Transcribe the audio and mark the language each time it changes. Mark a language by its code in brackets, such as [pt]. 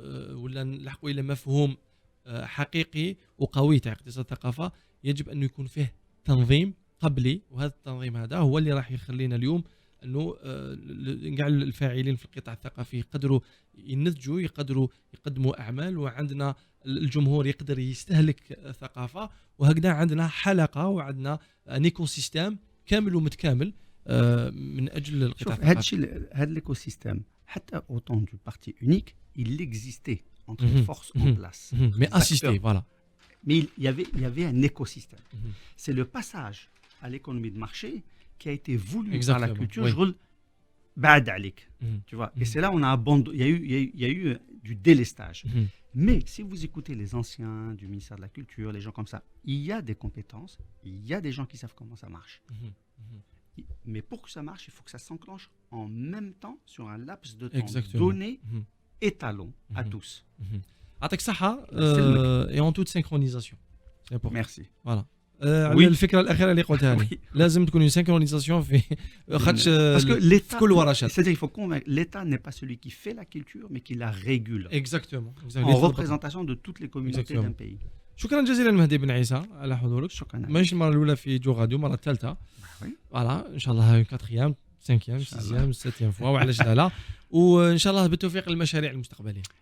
[ar] ولا نلحقوا الى مفهوم حقيقي وقوي تاع اقتصاد الثقافه يجب انه يكون فيه تنظيم قبلي وهذا التنظيم هذا هو اللي راح يخلينا اليوم انه كاع الفاعلين في القطاع الثقافي يقدروا ينتجوا يقدروا يقدموا اعمال وعندنا الجمهور يقدر يستهلك الثقافه وهكذا عندنا حلقه وعندنا ان ايكو سيستيم كامل ومتكامل من اجل القطاع شوف الثقافي. هذا [fr] l'écosystème [ar] حتى [fr] au temps du parti unique il existait entre les forces en place. Mais assisté, voilà. Mais il y avait un écosystème. C'est le passage à l'économie de marché qui a été voulu par la culture. Oui. Je roule [ar] bad alik, [fr] tu vois. Et c'est là où on a abandonné. Il y a eu du délestage. Mais si vous écoutez les anciens du ministère de la Culture, les gens comme ça, il y a des compétences, il y a des gens qui savent comment ça marche. Mais pour que ça marche, il faut que ça s'enclenche en même temps sur un laps de temps donné, étalon à tous. [ar] يعطيك الصحة [fr] et en toute synchronisation. C'est important. Merci. Voilà. [ar] على الفكرة الأخيرة اللي قلتها لي لازم تكون synchronisation في خاطش [fr] parce que l'État, [ar] كل ورشات. [fr] c'est-à-dire il faut convaincre l'État n'est pas celui qui fait la culture mais qui la régule. Exactement. En représentation de toutes les communautés d'un pays. [ar] شكرا جزيلا مهدي بن عيسى على حضورك. شكرا. ماشي المرة الأولى في جو راديو المرة الثالثة. فوالا إن شاء الله 4 5 6 7 fois وعلاش لا وإن شاء الله بالتوفيق للمشاريع المستقبلية.